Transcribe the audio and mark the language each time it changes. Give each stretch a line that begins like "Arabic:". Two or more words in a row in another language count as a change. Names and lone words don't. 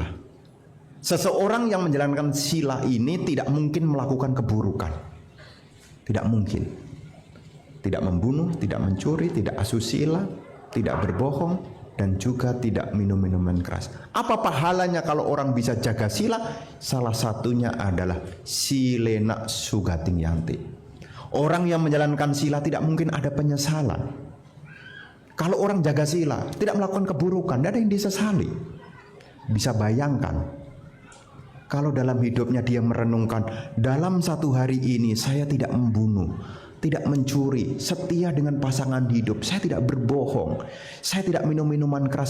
Indonesian: Seseorang yang menjalankan sila ini tidak mungkin melakukan keburukan. Tidak mungkin. Tidak membunuh, tidak mencuri, tidak asusila, tidak berbohong, dan juga tidak minum minuman keras. Apa pahalanya kalau orang bisa jaga sila? Salah satunya adalah
Pali: silena sugating yanti.
Indonesian: Orang yang menjalankan sila tidak mungkin ada penyesalan. Kalau orang jaga sila, tidak melakukan keburukan, tidak ada yang disesali. Bisa bayangkan, kalau dalam hidupnya dia merenungkan, dalam 1 hari ini saya tidak membunuh, tidak mencuri, setia dengan pasangan hidup, saya tidak berbohong, saya tidak minum minuman keras.